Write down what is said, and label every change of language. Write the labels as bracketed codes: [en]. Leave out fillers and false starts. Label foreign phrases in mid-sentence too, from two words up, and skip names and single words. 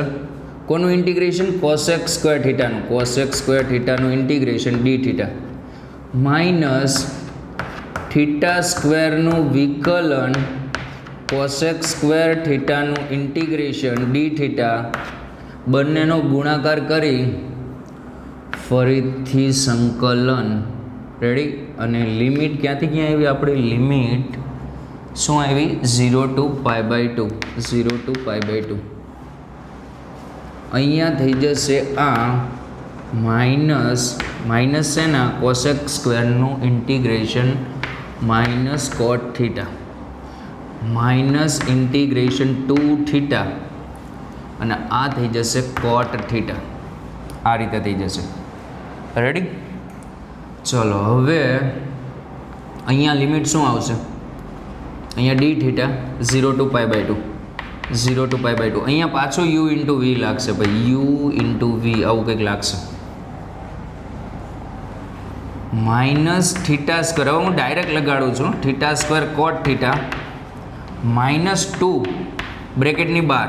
[gu] કોનું ઇન્ટિગ્રેશન? cos x સ્ક્વેર થીટાનું, cos x સ્ક્વેર થીટાનું ઇન્ટિગ્રેશન ડી થીટા, માઇનસ થીટા સ્ક્વેરનું વિકલન cos x સ્ક્વેર થીટાનું ઇન્ટિગ્રેશન ડી થીટા. બંનેનો ગુણાકાર કરી ફરીથી સંકલન. રેડી? અને લિમિટ ક્યાંથી ક્યાં આવી? આપણી લિમિટ શું આવી? [en] 0 to π/2, 0 to π/2. [gu] અહીંયા થઈ જશે આ માઇનસ છે ને cos x સ્ક્વેરનું ઇન્ટિગ્રેશન માઇનસ કોટ થીટા માઇનસ ઇન્ટિગ્રેશન 2 થીટા અને આ થઈ જશે કોટ થીટા. આ રીતે થઈ જશે. રેડી? ચલો હવે અહીંયા લિમિટ શું આવશે? અહીંયા ડી થીટા [en] 0 to π/2 0 to π/2. [gu] અહીંયા પાછું [en] u into v [gu] લાગશે ભાઈ, [en] u into v [gu] આવું કંઈક લાગશે. [en] minus theta square, [gu] હવે હું ડાયરેક્ટ લગાડું છું, [en] theta square cot theta minus 2 [gu] બ્રેકેટની બહાર.